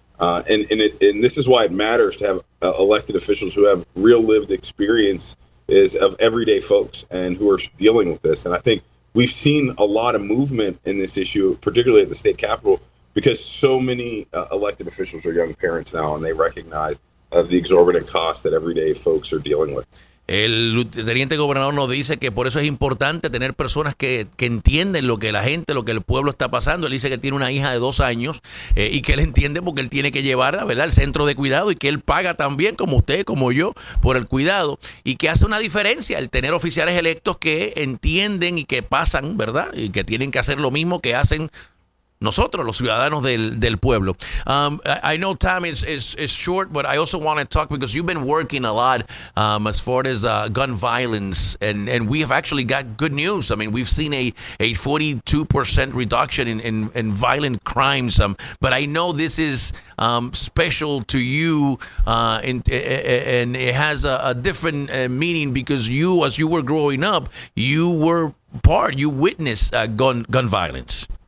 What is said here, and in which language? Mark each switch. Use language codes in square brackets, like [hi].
[en] And this is why it matters to have elected officials who have real lived experience is of everyday folks and who are dealing with this. And I think we've seen a lot of movement in this issue, particularly at the state capitol, because so many elected officials are young parents now, and they recognize the exorbitant costs that everyday folks are dealing with. [es] El teniente gobernador nos dice que por eso es importante tener personas que entienden lo que la gente, lo que el pueblo está pasando. Él dice que tiene una hija de 2 años y que él entiende porque él tiene que llevarla, ¿verdad?, al centro de cuidado, y que él paga también, como usted, como yo, por el cuidado. Y que hace una diferencia el tener oficiales electos que entienden y que pasan, ¿verdad?, y que tienen que hacer lo mismo que hacen nosotros, los ciudadanos del pueblo. [en] I know time is short, but I also want to talk because you've been working a lot as far as gun violence, and we have actually got good news. I mean, we've seen a 42% reduction in violent crimes. But I know this is special to you, and it has a different meaning because you, as you were growing up, you witnessed gun violence.